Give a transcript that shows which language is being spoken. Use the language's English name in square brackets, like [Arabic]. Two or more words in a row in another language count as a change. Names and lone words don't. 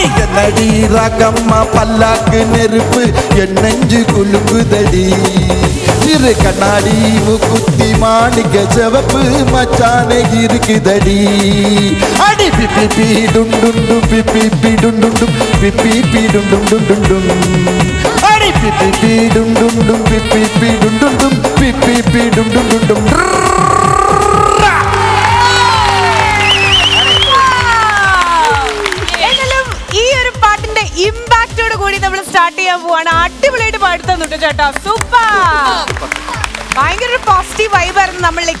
[Tamil] என்னடி ராக்கம்மா பல்லாக்கு நெருப்பு என் நெஞ்சு குலுக்குதடி சிறு கண்ணாடி மூக்குத்தி மாணிக்க சிவப்பு மச்சான இருக்குதடி அடி பிப்பி பி டுண்டு பிப்பி பி டுண்டு பிப்பி பி டுண்டு அடி பிப்பி பி டுண்டு பிப்பி பி டுண்டு பிப்பி பி டுண்டு [Malayalam] ഈ ഒരു പാട്ടിന്റെ ഇമ്പാക്റ്റോട് കൂടി നമ്മൾ സ്റ്റാർട്ട് ചെയ്യാൻ പോവാണ്. അടിപൊളിയായിട്ട് പാടി തന്നിട്ട് ചേട്ടാ, സൂപ്പർ. ഭയങ്കര ഒരു [English] positive vibe [Malayalam] ആയിരുന്നു നമ്മളിലേക്ക്.